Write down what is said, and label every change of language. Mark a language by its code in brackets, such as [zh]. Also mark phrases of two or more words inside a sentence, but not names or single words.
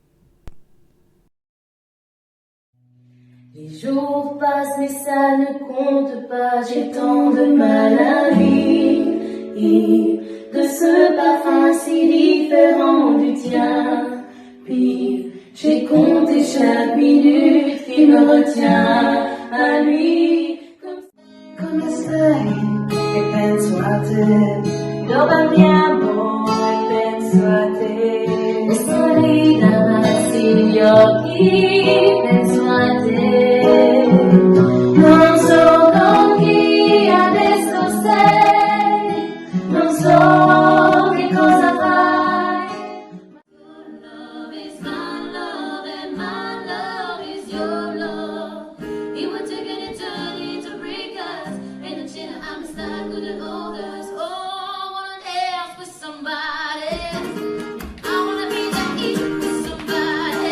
[fr] Les jours passent mais ça ne compte pas, j'ai tant de mal à vivre. Et de ce parfum si différent du tien, puis j'ai compté chaque minute qui me retient à lui. [it] Come stai e penso a te, dove andiamo e penso a te, e sto lì davanti agli occhi, penso a te, non so con chi adesso sei, non so che cosa fai. [en] Love is my love and my love is your love. It would take an eternity to break us, and the chin I'm stuck couldn't hold us. Oh, I wanna dance with somebody. I wanna be that eat with somebody.